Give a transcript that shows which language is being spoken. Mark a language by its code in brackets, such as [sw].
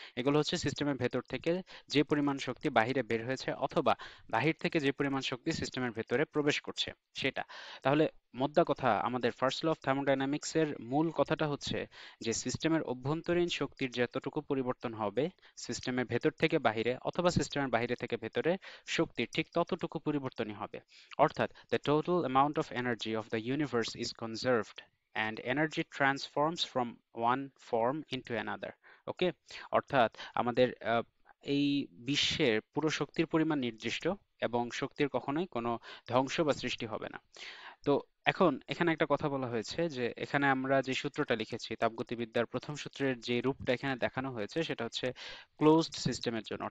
[bn] এগুলো হচ্ছে সিস্টেমের ভেতর থেকে যে পরিমাণ শক্তি বাহিরে বের হয়েছে, অথবা বাহির থেকে যে পরিমাণ শক্তি সিস্টেমের ভেতরে প্রবেশ করছে, সেটা। তাহলে মোদ্দা কথা, আমাদের ফার্স্ট ল অফ থার্মোডাইনামিক্স এর মূল কথাটা হচ্ছে যে সিস্টেমের অভ্যন্তরীণ শক্তির যতটুকু পরিবর্তন হবে সিস্টেমের ভেতর থেকে বাহিরে অথবা সিস্টেমের বাইরে থেকে ভেতরে, শক্তির ঠিক ততটুকু পরিবর্তনই হবে। অর্থাৎ [en] the total amount of energy of the universe is conserved and energy transforms from one form into another. [bn] ওকে, অর্থাৎ আমাদের এই বিশ্বের পুরো শক্তির পরিমাণ নির্দিষ্ট, এবং শক্তির কখনোই কোনো ধ্বংস বা সৃষ্টি হবে না। তো এখন এখানে একটা কথা বলা হয়েছে যে এখানে আমরা যে সূত্রটা লিখেছি, তাপগতিবিদ্যার প্রথম সূত্রের যে রূপটা এখানে দেখানো হয়েছে সেটা হচ্ছে ক্লোজড সিস্টেমের জন্য।